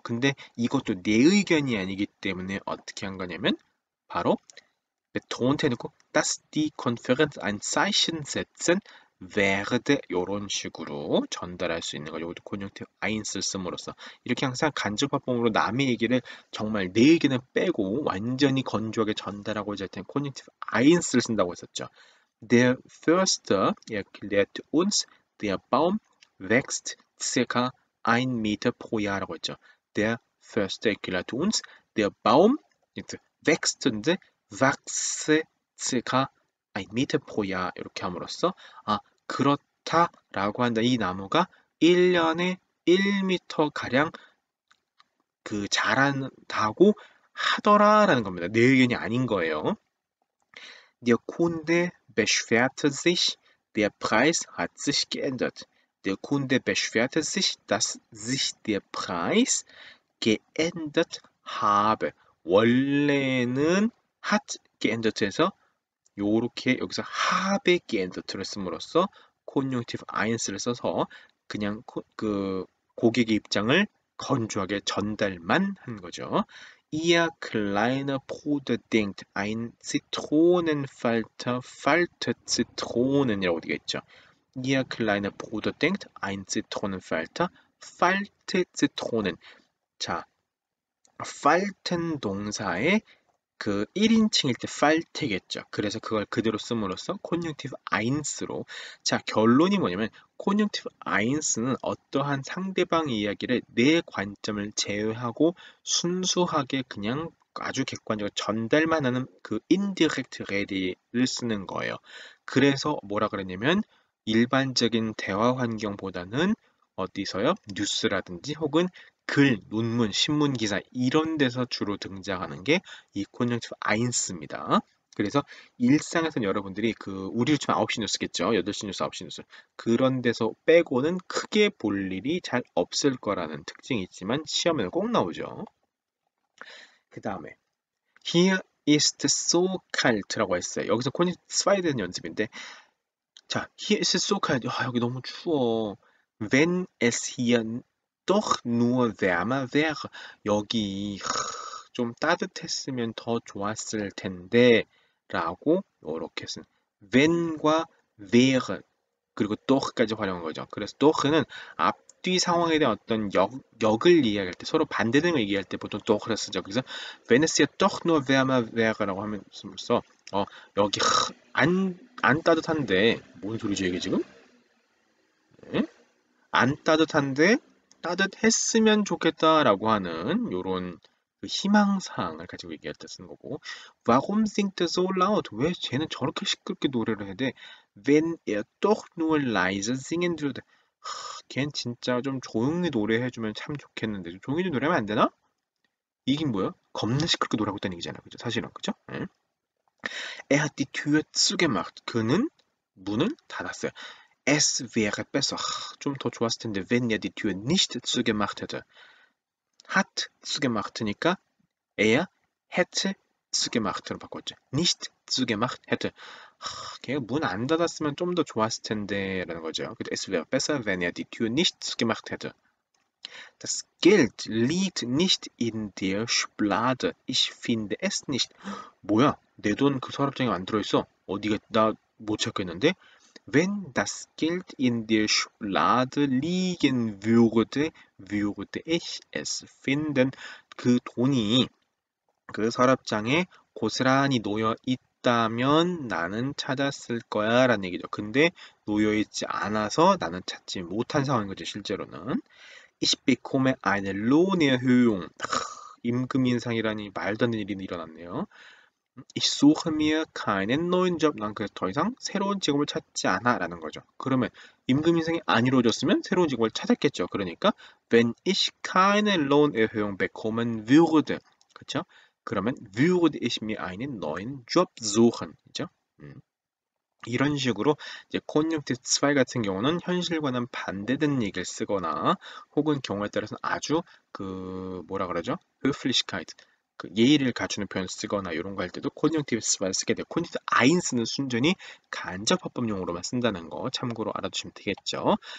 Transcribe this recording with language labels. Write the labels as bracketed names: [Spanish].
[Korean] 근데 이것도 내 의견이 아니기 때문에 어떻게 한 거냐면 바로 betonte 해놓고 [German] dass die Konferenz ein Zeichen setzen werde [Korean] 이런 식으로 전달할 수 있는 거죠. 이것도 conjunctive eins를 씀으로써 이렇게 항상 간접화법으로 남의 얘기를 정말 내 의견을 빼고 완전히 건조하게 전달하고자 할 때는 conjunctive eins를 쓴다고 했었죠. [German] Der Förster erklärte uns, der Baum wächst circa 1 Meter pro Jahr [Korean] 라고 했죠. [German] Der Förster erklärte uns, der Baum wächst인데 wachse circa 1 Meter pro Jahr [Korean] 이렇게 함으로써 그렇다라고 한다. 이 나무가 1년에 1m 가량 그 자란다고 하더라라는 겁니다. 내 의견이 아닌 거예요. [German] Der Kunde beschwerte sich, der Preis hat sich geändert. Der Kunde beschwerte sich, dass sich der Preis geändert habe. [Korean] 원래는 [German] hat geändert [Korean] 에서 요렇게 여기서 [German] habe geändert [Korean] 를 씀으로써 conjunctive eins를 써서 그냥 그 고객의 입장을 건조하게 전달만 한 거죠. [German] Ihr kleiner Bruder denkt, ein Zitronenfalter faltet Zitronen [Korean] 이라고 되어 있죠. [German] Ihr kleiner Bruder denkt, ein Zitronenfalter faltet Zitronen. [Korean] 자, falten 동사의 그 1인칭일 때 falt겠죠. 그래서 그걸 그대로 씀으로써 conjunctive eins로 자 결론이 뭐냐면 conjunctive eins는 어떠한 상대방의 이야기를 내 관점을 제외하고 순수하게 그냥 아주 객관적으로 전달만 하는 그 indirect ready를 쓰는 거예요. 그래서 뭐라 그랬냐면 일반적인 대화 환경보다는 어디서요? 뉴스라든지 혹은 글, 논문, 신문 기사 이런 데서 주로 등장하는 게 이 conjunctive eins입니다. 그래서 일상에서는 여러분들이 그 우리 요즘 9시 뉴스겠죠. 8시 뉴스, 9시 뉴스. 그런 데서 빼고는 크게 볼 일이 잘 없을 거라는 특징이 있지만 시험에는 꼭 나오죠. 그 다음에 [German] Hier ist so kalt [Korean] 라고 했어요. 여기서 conjunctive 2에 대한 연습인데 자, [German] hier ist so kalt. [Korean] 여기 너무 추워. [German] Wenn es hier doch nur wärmer wäre. [Korean] 여기 좀 따뜻했으면 더 좋았을 텐데 라고 이렇게 쓴 when과 wäre 그리고 doch까지 활용한 거죠. 그래서 doch는 앞뒤 상황에 대한 어떤 역을 이야기할 때 서로 반대되는 걸 얘기할 때 보통 doch를 쓰죠. 그래서 [German] wenn es ja doch nur wärmer wäre [Korean] 라고 하면서 여기 안 따뜻한데 뭔 소리지 이게 지금? 네? 안 따뜻한데 따뜻했으면 좋겠다라고 하는 요런 그 희망사항을 가지고 얘기할 때 쓰는 거고 [German] Warum singt er so laut? [Korean] 왜 쟤는 저렇게 시끄럽게 노래를 해야 돼? [German] Wenn er doch nur leise singen würde. [Korean] 걘 진짜 좀 조용히 노래해주면 참 좋겠는데 좀 조용히 노래하면 안 되나? 이긴 뭐야? 겁나 시끄럽게 노래하고 있다는 얘기잖아. 그죠? 사실은 그죠? 응? [German] Er hat die Tür zugemacht. [Korean] 그는 문을 닫았어요. [German] Es wäre besser. [Korean] 좀 더 좋았을 텐데 [German] wenn er die Tür nicht zugemacht hätte. hat zugemacht니까 er hätte zugemacht [Korean] 로 바꿨죠. [German] nicht zugemacht hätte. [Korean] 걔가 문 안 닫았으면 좀 더 좋았을 텐데 라는 거죠. [German] Es wäre besser, wenn er die Tür nicht zugemacht hätte. Das Geld liegt nicht in der Schublade. Ich finde es nicht. [Korean] 뭐야? 내 돈 그 서랍장에 안 들어있어. 어디가 나 못 찾겠는데? [German] Wenn das Geld in der Schublade liegen würde, würde ich es finden. [Korean] 그 돈이 그 서랍장에 고스란히 놓여 있다면 나는 찾았을 거야 라는 얘기죠. 근데 놓여 있지 않아서 나는 찾지 못한 상황인 거죠, 실제로는. [German] Ich bekomme eine Lohnerhöhung. [Korean] 임금 인상이라니 말도 안 되는 일이 일어났네요. [German] Ich suche mir keinen neuen Job. [Korean] 난 그래서 더 이상 새로운 직업을 찾지 않아 라는 거죠. 그러면 임금 인상이 안 이루어졌으면 새로운 직업을 찾았겠죠. 그러니까 [German] wenn ich keine Lohnerhöhung bekommen würde. [Korean] 그렇죠? 그러면 [German] würde ich mir einen neuen Job suchen. [Korean] 그죠? 이런 식으로 이제 Konjunktiv 2 같은 경우는 현실과는 반대되는 얘기를 쓰거나 혹은 경우에 따라서는 아주 그 뭐라 그러죠? Höflichkeit 그 예의를 갖추는 표현을 쓰거나 이런 거 할 때도 Konjunktiv 2를 쓰게 돼요. Konjunktiv 1는 순전히 간접 합법용어로만 쓴다는 거 참고로 알아두시면 되겠죠.